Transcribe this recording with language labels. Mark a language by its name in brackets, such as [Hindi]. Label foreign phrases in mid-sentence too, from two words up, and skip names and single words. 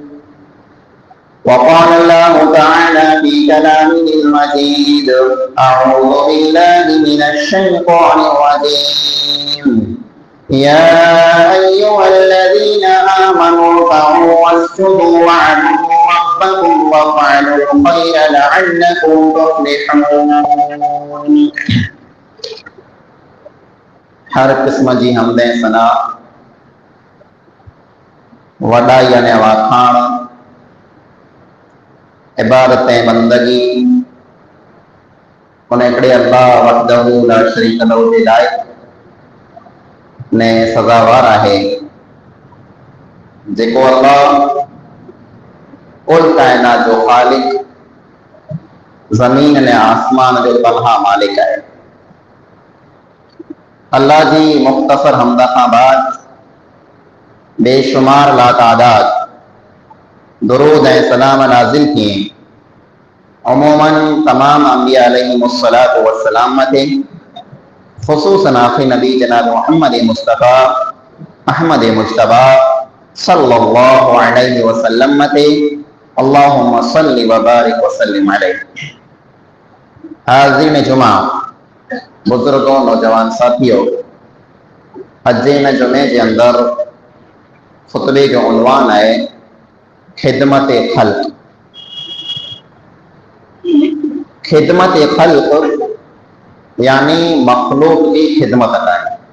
[Arabic] وقال الله تعالى في كلامه المجيد أعوذ بالله من الشيطان الرجيم يا أيها الذين آمنوا اركعوا واسجدوا واعبدوا ربكم وافعلوا الخير لعلكم تفلحون. [Sindhi] हर किस्म जी हमदे सना वॾाई अने वाखाण इबादत बंदगी उन हिकिड़े अल्लाह [Arabic] وحده لا شريك له [Sindhi] जे लाइ ने सज़ावार आहे जेको अल्लाह कुल कायनात जो खालिक ज़मीन ने आसमान जो तन्हा मालिक है। अल्लाह जी मुख्तसर हमदा खां बाद बेशुमार लातादाद दुरूद ऐं सलाम नाज़िल थिए अमूमन तमाम अंबिया [Arabic] عليهم الصلاة والسلام [Sindhi] मथे ख़ुसूसन आखिरी नबी जनाब मोहम्मद मुस्तफ़ा अहमद मुश्तबा [Arabic] صلى الله عليه وسلم [Sindhi] मथे [Arabic] اللهم صل وبارك وسلم عليه. [Sindhi] हाज़िरीन जुमा, बुजुर्गों, नौजवान साथियों, अज्जे जुमे के अंदर खुतबे जो उन्वान है खिदमत खल्क। खिदमत खल्क यानी मखलूक की खिदमत कराए।